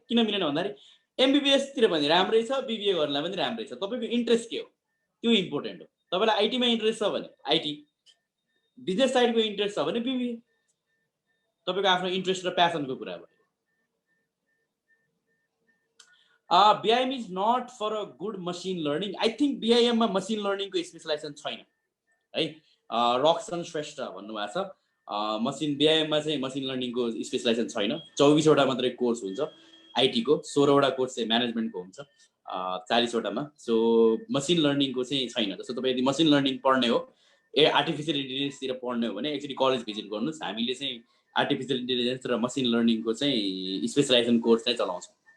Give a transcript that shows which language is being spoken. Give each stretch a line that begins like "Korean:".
Nepali: किन मिलेन भन्दाखेरि MBBS तिर पनि राम्रै छ, BBA गर्नलाई पनि राम्रै छ, तपाईको इन्ट्रेस्ट के हो त्यो इम्पोर्टेन्ट हो। तपाईलाई आइटी मा इन्ट्रेस्ट छ भने आइटी, बिजनेस साइडको इन्ट्रेस्ट छ भने BBA, तपाईको आफ्नो इन्ट्रेस्ट र प्यासनको कुरा भयो।
English: BIM is not for a good machine learning. I think
Nepali: BIM मा मसिन लर्निङ को स्पेशलाइजेसन छैन है। रक्सन श्रेष्ठ भन्नुभएको छ, मसिन BIM मा चाहिँ मसिन लर्निङ को स्पेशलाइजेसन छैन। 24 वटा मात्रै कोर्स हुन्छ आइटी को, 16 वटा कोर्स चाहिँ म्यानेजमेन्ट को हुन्छ 40 वटामा। सो मसिन लर्निङ को चाहिँ छैन। जस्तो तपाई यदि मसिन लर्निङ पढ्ने हो, आर्टिफिशियल इन्टेलिजेन्स तिर पढ्ने हो भने एक्चुअली कलेज भिजिट गर्नुस्, हामीले चाहिँ आर्टिफिशियल इन्टेलिजेन्स र मसिन लर्निङ को चाहिँ स्पेशलाइजेसन कोर्स चाहिँ चलाउँछौँ।